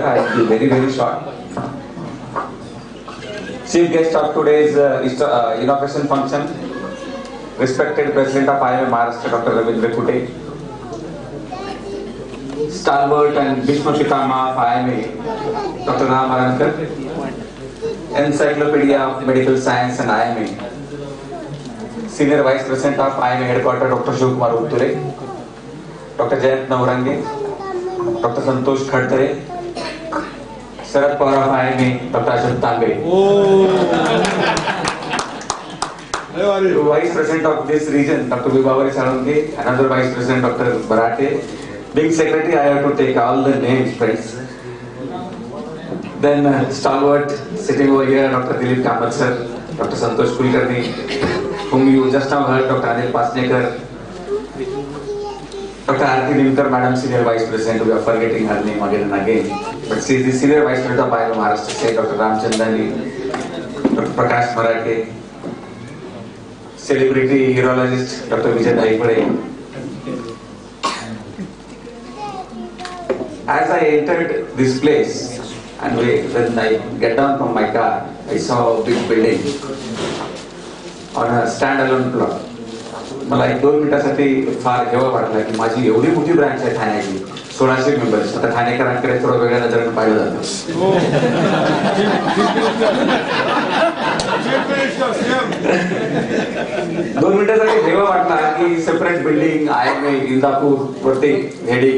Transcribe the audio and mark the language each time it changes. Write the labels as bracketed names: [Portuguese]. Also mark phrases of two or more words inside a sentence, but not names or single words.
[English] I will be very, very short. Chief guest of today's inauguration function, respected President of IMA Maharashtra, Dr. Ravindra Kute, stalwart and Bhishma Pitama of IMA, Dr. Ram Arankar, Encyclopedia of Medical Science and IMA, Senior Vice President of IMA Headquarters, Dr. Shivkumar Utture, Dr. Jayant Navrange, Dr. Santosh Khadre, Sharad Pawar of IMA, Dr. Ashok Tambe. Vice President of this region, Dr. Vibhavari Salonge, another Vice President, Dr. Barate. Being Secretary, I have to take all the names, friends. Then stalwart sitting over here, Dr. Dilip Kamath sir, Dr. Santosh Kulkarni, whom you just now heard, Dr. Anil Pasnekar, Dr. Arti Nimkar, Madam Senior Vice President, we are forgetting her name again and again. But she is the Senior Vice President of IMA Maharashtra State, Dr. Ramchandani, Dr. Prakash Marathe, celebrity urologist Dr. Vijay Daipade. As I entered this place and when I get down from my car, I saw a big building on a standalone plot. [Marathi] मला 1-2 मिनिटासाठी फार हेवा वाटला की माझी एवढी मोठी ब्रांच आहे ठाण्याची, 1600 मेंबर्स. आता ठाणेकरांकडे थोडं वेगळ्या नजरेने पाहिलं जातं. 2 मिनिटासाठी हेवा वाटला की [English] separate building [Marathi] IMA इंदापूर वरती हेडिंग.